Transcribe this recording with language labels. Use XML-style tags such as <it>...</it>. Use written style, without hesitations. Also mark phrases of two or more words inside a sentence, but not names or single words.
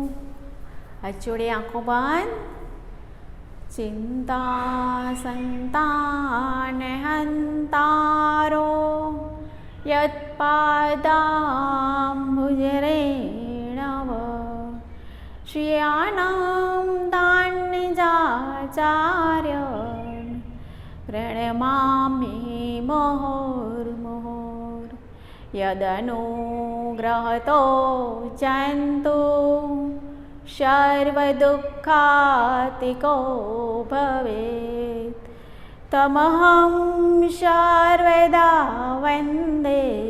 <gu>હાથ જોડે, આંખો બંધ.</gu> <sa>ચિંતા સંતાન હંતારો યત્પાદાંબુજરેણવ શ્રિયાણાં દાન્યજાચાર્ય પ્रणमामि मुहुर्मुहुर् यदनुग्रहतो जन्तु सर्वदुःखातिको भवेत् तमहं सर्वदा वन्दे</sa>